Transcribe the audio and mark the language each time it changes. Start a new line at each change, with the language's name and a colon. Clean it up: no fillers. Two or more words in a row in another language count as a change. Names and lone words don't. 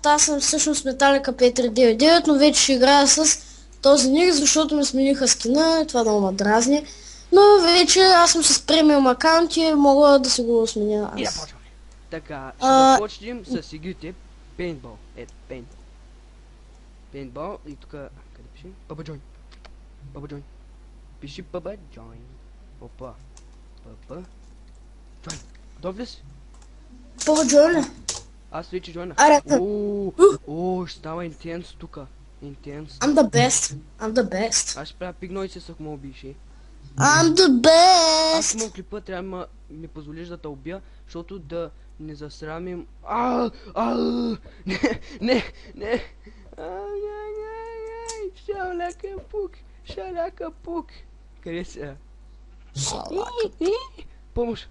Bulgarian: Аз съм всъщност Металика 539, но вече ще играя с този ник, защото ми смениха скина и това много ме дразни. Но вече аз съм с премиум акаунт и мога да си го сменя аз. И да почваме. Така, ще започнем с игрите Paintball. Ето, Paintball. Paintball и тук, къде пише? Papa Join. Papa Join. Пиши Papa Join. Опа. Papa Join. Готов ли си? Първо джойна. Аз вече джойнах. Аре, О, ще става интенс тука. Интенс.
English: I'm the best. I'm the best.
Bulgarian: Аз ще правя пигной се, ако ме убиеш.
English: I'm the
Bulgarian: Аз
English: best.
Bulgarian: имам клипа, трябва да ми позволиш да те убия, защото да не засрамим... Не! Шаляка пук! Къде си? Помощ!